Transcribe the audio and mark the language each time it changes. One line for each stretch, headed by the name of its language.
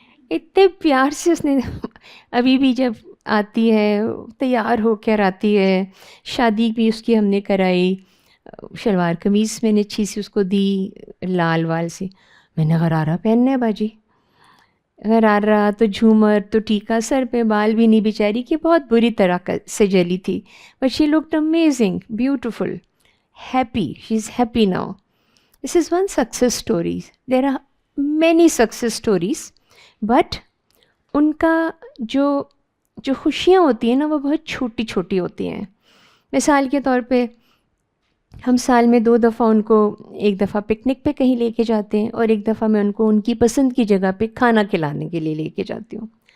Urdu: اتنے پیار سے اس نے, ابھی بھی جب آتی ہے تیار ہو کر آتی ہے, شادی بھی اس کی ہم نے کرائی, شلوار قمیض میں نے اچھی سی اس کو دی لال وال سی. میں نے غرارہ پہننا ہے باجی, غرارہ تو جھومر تو ٹیکا, سر پہ بال بھی نہیں بیچاری کہ بہت بری طرح سے جلی تھی.
English: But she looked amazing, beautiful, happy. She's happy now. This is one success story. There are many success stories.
Urdu: But in کا جو خوشیاں ہوتی ہیں نا وہ بہت چھوٹی چھوٹی ہوتی ہیں. مثال کے طور پہ ہم سال میں 2 دفعہ ان کو, ایک دفعہ پکنک پہ کہیں لے کے جاتے ہیں اور ایک دفعہ میں ان کو ان کی پسند کی جگہ پہ کھانا کھلانے کے لیے لے کے جاتی ہوں.